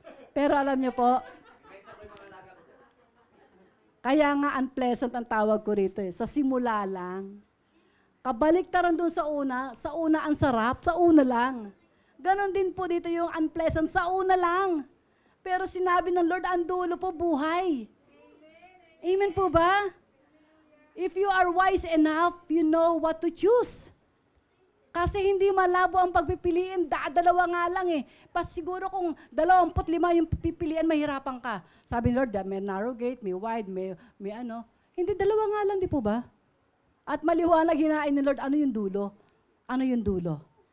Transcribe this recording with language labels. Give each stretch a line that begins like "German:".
Filipino: Pero alam niyo po, kaya nga unpleasant ang tawag ko rito eh. Sa simula lang. Kabaliktaran doon sa una ang sarap, sa una lang. Ganon din po dito yung unpleasant, sa una lang. Pero sinabi ng Lord, ang dulo po buhay. Amen po ba?
English: If you are wise enough, you know what to choose.
Filipino: Kasi hindi malabo ang pagpipiliin, dalawa nga lang eh. Siguro kung 25 yung pipilian, mahirapan ka. Sabi ni Lord, may narrow gate, may wide, may ano. Hindi, dalawa nga lang, di po ba? At maliwanag hinain ni Lord, ano yung dulo? Ano yung dulo?